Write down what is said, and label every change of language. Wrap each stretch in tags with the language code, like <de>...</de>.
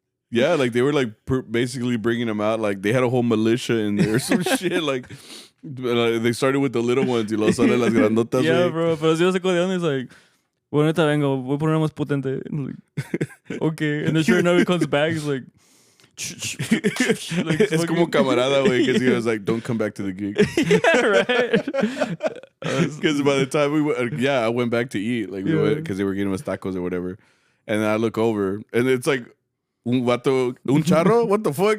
<en>Yeah, like they were like basically bringing them out. Like they had a whole militia in there or some shit. Like they started with the little ones</en> <es>y luego salen las grandotas. Yeah, bro, pero si yo saco de onda,</es> <en>it's like,</en> <es>bueno, ahorita vengo, voy a poner una más potente.</es> <en>And like, okay. And then sure enough, he comes back, he's like,</en> <es>es como camarada, güey,</es> <en>because he was like, don't come back to the gig. Yeah, right. Because by the time we went, I went back to eat, like we went because they were getting us tacos or whatever. And then I look over, and it's like,</en> <es>un charro?</es> <en>What the fuck?</en>